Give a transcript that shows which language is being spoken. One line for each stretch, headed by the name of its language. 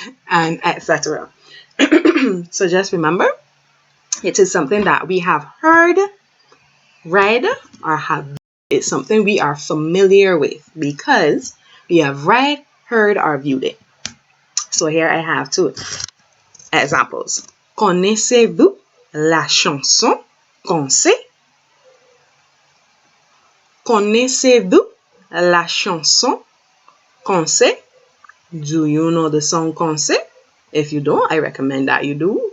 English: And etc. So just remember, it is something that we have heard, read, or have. It's something we are familiar with because we have read, heard, or viewed it. So here I have two examples.
French: Connaissez-vous la chanson qu'on sait? Connaissez-vous la chanson qu'on sait?
English: Do you know the song
French: qu'on sait?
English: If you don't, I recommend that you do.